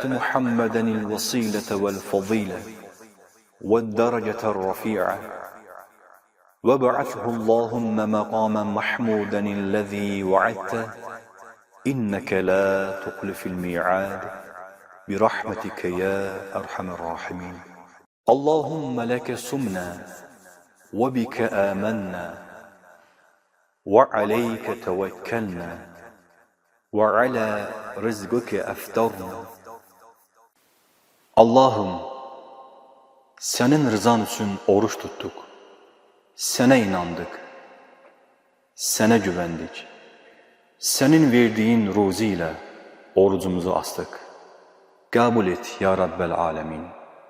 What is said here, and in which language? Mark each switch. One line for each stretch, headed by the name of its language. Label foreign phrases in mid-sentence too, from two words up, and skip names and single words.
Arabic: محمدا الوسيلة والفضيلة والدرجة الرفيعة وابعثه اللهم مقاما محمودا الذي وعدته إنك لا تخلف الميعاد برحمتك يا أرحم الراحمين اللهم لك سمنا وبك آمنا وعليك توكلنا وعلى رزقك أفطرنا
Turkish: Allah'ım senin rızan için oruç tuttuk. Sana inandık. Sana güvendik. Senin verdiğin ruziyle orucumuzu astık. Kabul et
Arabic: يا رب العالمين.